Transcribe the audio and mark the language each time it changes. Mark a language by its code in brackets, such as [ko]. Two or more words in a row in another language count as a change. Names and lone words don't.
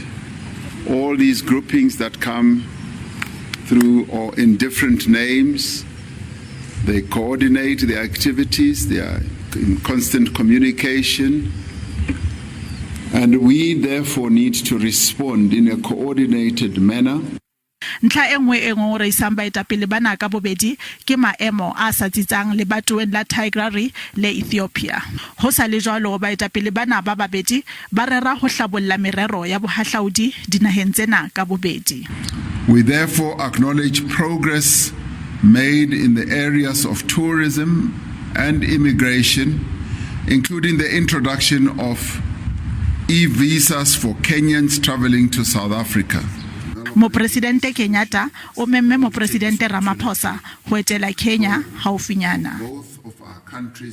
[en] All these groupings that come through or in different names, they coordinate their activities, they are in constant communication, and we therefore need to respond in a coordinated manner. [st] Ntlha engwe e ngongoreisang baetapele bana ka bobedi ke maemo a sa tsitsang lebatoweng la Tigray le Ethiopia. Ho sa le jwalo baetapele bana ba babedi ba rera ho hlabolla merero ya bohahlaudi dinaheng tsena ka bobedi. [en] We therefore acknowledge progress made in the areas of tourism and immigration, including the introduction of e-visas for Kenyans traveling to South Africa. [st] Mopresidente Kenyatta o memme Mopresidente Ramaphosa ho etela Kenya haufinyana. [en] Both of our countries